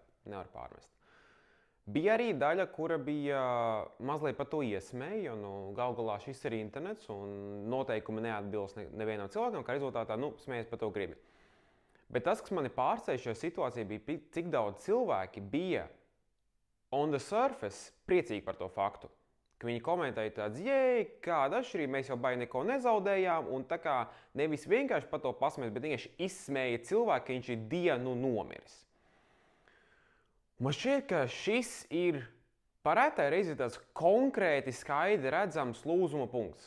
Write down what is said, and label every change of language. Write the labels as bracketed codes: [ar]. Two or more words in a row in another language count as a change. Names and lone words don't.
[lv] Nevar pārmest. Bija arī daļa, kura bija mazliet par to iesmēja, jo galu galā šis ir internets un noteikumi neatbilst nevienam cilvēkam, kā rezultātā smējas par to gribi. Bet tas, kas mani pārsteidza šajā situācijā, bija, cik daudz cilvēki bija [en] on the surface [lv] priecīgi par to faktu. Ka viņi komentēja tāds, jei, kāda atšķirība, mēs jau baigi neko nezaudējām, un tā kā nevis vienkārši par to pasmējas, bet vienkārši izsmēja cilvēku, ka viņš ir dienu nomiris. Man šķiet, ka šis ir parētai reizi tāds konkrēti skaidri redzams lūzuma punkts.